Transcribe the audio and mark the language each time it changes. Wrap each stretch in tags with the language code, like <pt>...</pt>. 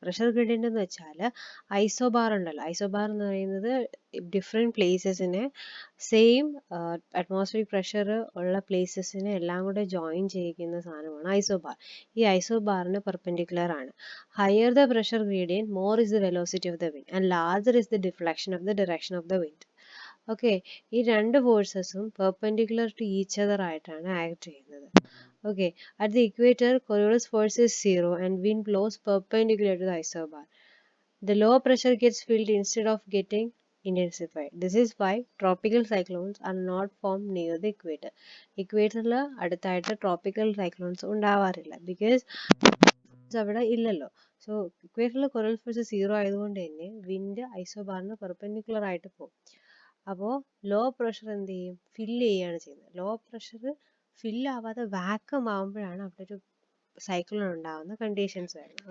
<ml>Pressure gradient എന്ന് വെച്ചാൽ isobar ഉണ്ടല്ലോ, ഐസോബാർ എന്ന് പറയുന്നത് ഡിഫറെൻറ്റ് പ്ലേസസിനെ സെയിം അറ്റ്മോസ്ഫിയറിക് പ്രഷർ ഉള്ള പ്ലേസസിനെ എല്ലാം കൂടെ ജോയിൻ ചെയ്യിക്കുന്ന സാധനമാണ് ഐസോബാർ. ഈ ഐസോബാറിന് പെർപെൻഡിക്കുലർ ആണ്.</ml> <en>Higher the pressure gradient, more is the velocity of the wind and larger is the deflection of the direction of the wind.</en> <ml>Okay, ഈ രണ്ട് ഫോഴ്സസും</ml> <en>perpendicular to each other</en> <ml>ആയിട്ടാണ് act ചെയ്യുന്നത്.</ml> <en>Okay, at the equator Coriolis force is 0 and wind blows perpendicular to the isobar. The low pressure gets filled instead of getting intensified. This is why tropical cyclones are not formed near the equator.</en> <ml>ഇക്വേറ്ററിൽ അടുത്തായിട്ട് tropical cyclones ഉണ്ടാവാറില്ല, because അവിടെ ഇല്ലല്ലോ. So ഇക്വേറ്ററിൽ Coriolis force 0 ആയതുകൊണ്ട് തന്നെ wind ഐസോബാറിന് perpendicular ആയിട്ട് പോകും. അപ്പോൾ low pressure എന്ത് ചെയ്യും? ഫില്ല് ചെയ്യുകയാണ് ചെയ്യുന്നത്. ലോ പ്രഷർ ഫില്ലാവാതെ വാക്വം ആകുമ്പോഴാണ് അവിടെ ഒരു സൈക്ലോൺ ഉണ്ടാകുന്ന കണ്ടീഷൻസ് വരുന്നത്.</ml>